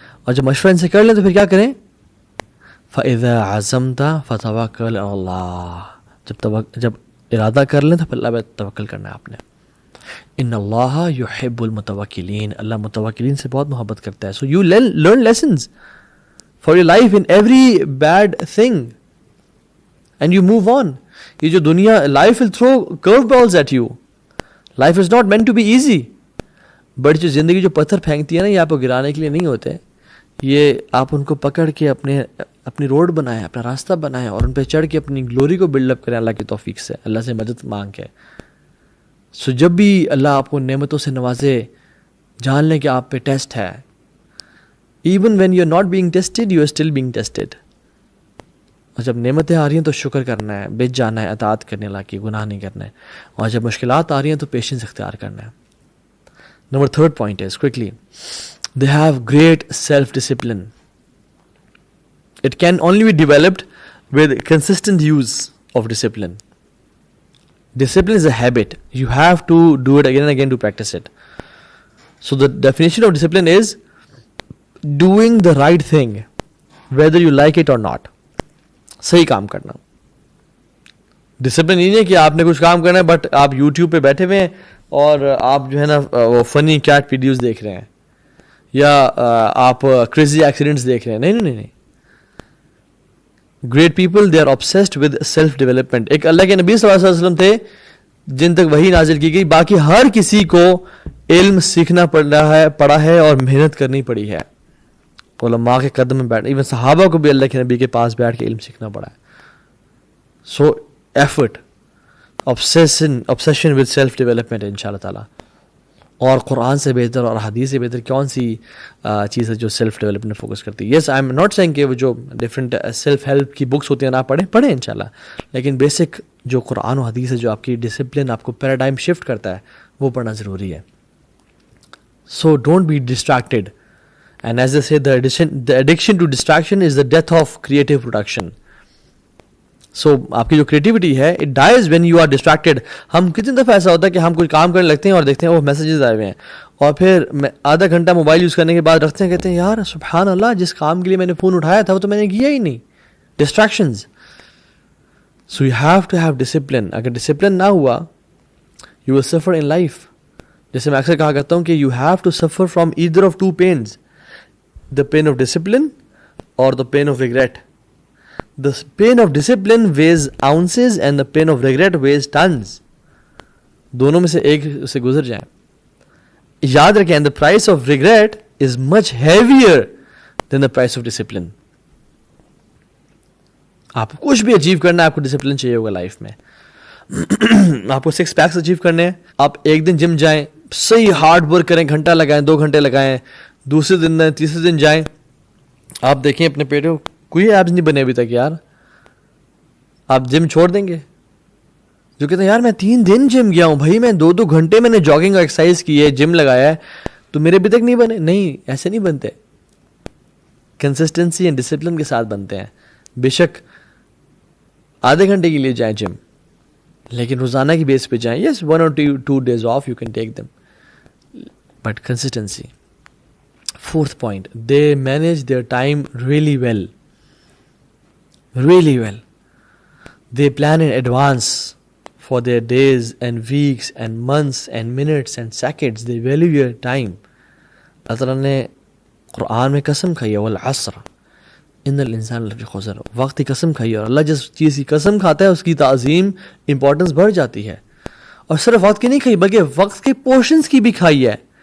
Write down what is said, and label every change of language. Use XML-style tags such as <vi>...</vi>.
<ur>اور جب مشورہ ان سے کر لیں تو پھر کیا کریں,</ur> <ar>فَإِذَا عَزَمْتَ فَتَوَكَّلْ عَلَى اللَّهِ,</ar> <ur>جب ارادہ کر لیں تو پھر اللہ پہ توکل کرنا ہے آپ نے.</ur> <ar>إِنَّ اللَّهَ يُحِبُّ الْمُتَوَكِّلِينَ,</ar> <ur>اللہ متوکلین سے بہت محبت کرتا ہے.</ur> <en>So you learn lessons for your life in every bad thing. and you move on.</en> <ur>یہ جو دنیا,</ur> <en>life will throw curveballs at you. Life is not meant to be easy.</en> <ur>But جو زندگی جو پتھر پھینکتی ہے نا, یہ آپ کو گرانے کے لیے نہیں ہوتے, یہ آپ ان کو پکڑ کے اپنی روڈ بنائیں, اپنا راستہ بنائیں, اور ان پہ چڑھ کے اپنی گلوری کو بلڈ اپ کریں اللہ کی توفیق سے, اللہ سے مدد مانگ کے. سو جب بھی اللہ آپ کو نعمتوں سے نوازے, جان لیں کہ آپ پہ ٹیسٹ ہے.</ur> <en>even when you are not being tested,</en> <ur>you are still being tested. اور جب نعمتیں آ رہی ہیں تو شکر کرنا ہے, بچ جانا ہے, اطاعت کرنے اللہ کی, گناہ نہیں کرنا ہے. اور جب مشکلات آ رہی ہیں تو پیشنس اختیار کرنا ہے.</ur> <en>Number third point is, quickly, they have great self-discipline. It can only be developed with consistent use of discipline. Discipline is a habit. You have to do it again and again to practice it. So the definition of discipline is doing the right thing, whether you like it or not.</en> <ur>صحیح کام کرنا. Discipline یہ نہیں ہے کہ آپ نے کچھ کام کرنا ہے بٹ آپ یوٹیوب پہ بیٹھے ہوئے ہیں اور آپ جو ہے نا وہ</ur> <en>funny cat videos</en> <ur>دیکھ رہے ہیں, یا آپ</ur> <en>crazy accidents</en> <ur>دیکھ رہے ہیں. نہیں نہیں نہیں.</ur> <en>Great people, they are obsessed with self development.</en> <ur>ایک اللہ کے نبی صلی اللہ علیہ وسلم تھے جن تک وحی نازل کی گئی, باقی ہر کسی کو علم سیکھنا پڑا ہے اور محنت کرنی پڑی ہے. علماء کے قدم میں بیٹھ, ایون صحابہ کو بھی اللہ کے نبی کے پاس بیٹھ کے علم سیکھنا پڑا ہے.</ur> <en>so effort, obsession with self development</en> <ar>ان شاء اللہ تعالیٰ.</ar> <ur>اور قرآن سے بہتر اور حدیث سے بہتر کون سی چیز ہے جو سیلف ڈیولپمنٹ فوکس کرتی ہے.</ur> <en>yes, I am not saying</en> <ur>کہ وہ جو ڈفرینٹ سیلف ہیلپ کی بکس ہوتی ہیں نہ پڑھیں ان شاء اللہ, لیکن بیسک جو قرآن و حدیث ہے جو آپ کی ڈسپلن, آپ کو پیراڈائم شفٹ کرتا ہے, وہ پڑھنا ضروری ہے.</ur> <en>So don't be distracted, and as I say the addiction to distraction is the death of creative production.</en> <ur>سو آپ کی جو کریٹیوٹی ہے</ur> <en>It dies when you are distracted.</en> <ur>ہم کتنی دفعہ ایسا ہوتا ہے کہ ہم کوئی کام کرنے لگتے ہیں اور دیکھتے ہیں وہ میسیجز آئے ہوئے ہیں, اور پھر آدھا گھنٹہ موبائل یوز کرنے کے بعد رکھتے ہیں, کہتے ہیں یار سبحان اللہ, جس کام کے لیے میں نے فون اٹھایا تھا وہ تو میں نے کیا ہی نہیں.</ur> <en>Distractions. So you have to have discipline.</en> <ur>اگر ڈسپلن نہ ہوا</ur> <en>You will suffer in life.</en> <ur>جیسے میں اکثر کہا کرتا ہوں کہ</ur> <en>You have to suffer from either of two pains, the pain of discipline اور the pain of regret. The pain of discipline weighs ounces and the pain of regret weighs tons.</en> <ur>دونوں میں سے ایک سے گزر جائیں. یاد رکھیں,</ur> <en>the price of regret is much heavier than the price of discipline.</en> <ur>آپ کو کچھ بھی اچیو کرنا ہے, آپ کو ڈسپلن چاہیے ہوگا لائف میں. آپ کو 6 پیکس اچیو کرنے ہیں, آپ ایک دن جم جائیں, صحیح ہارڈ ورک کریں, گھنٹہ لگائیں, 2 گھنٹے لگائیں, دوسرے دن تیسرے دن جائیں, آپ دیکھیں اپنے پیٹ کو کوئی ایبز نہیں بنے ابھی تک یار, آپ جم چھوڑ دیں گے. جو کہتے ہیں یار میں 3 دن جم گیا ہوں بھائی, میں 2 گھنٹے میں نے جاگنگ اور ایکسرسائز کی ہے, جم لگایا ہے, تو میرے ابھی تک نہیں بنے. نہیں, ایسے نہیں بنتے.</ur> <en>consistency and discipline</en> <ur>کے ساتھ بنتے ہیں. بے شک آدھے گھنٹے کے لیے جائیں جم, لیکن روزانہ کی بیس پہ جائیں.</ur> <en>Yes, 1 or 2 days off you can take them, but consistency. 4th point, they manage their time really well. Really well. They plan in advance for their days and weeks and months and minutes and seconds. They value your time.</en> <ur>اللہ تعالیٰ نے قرآن میں قسم کھائی ہے,</ur> <ar>والعصر ان الانسان لفی خسر.</ar> <ur>وقت کی قسم کھائی ہے, اور اللہ جس چیز کی قسم کھاتا ہے اس کی تعظیم, امپورٹنس بڑھ جاتی ہے. اور صرف وقت کی نہیں کھائی بلکہ وقت کے پورشنز کی بھی کھائی ہے.</ur>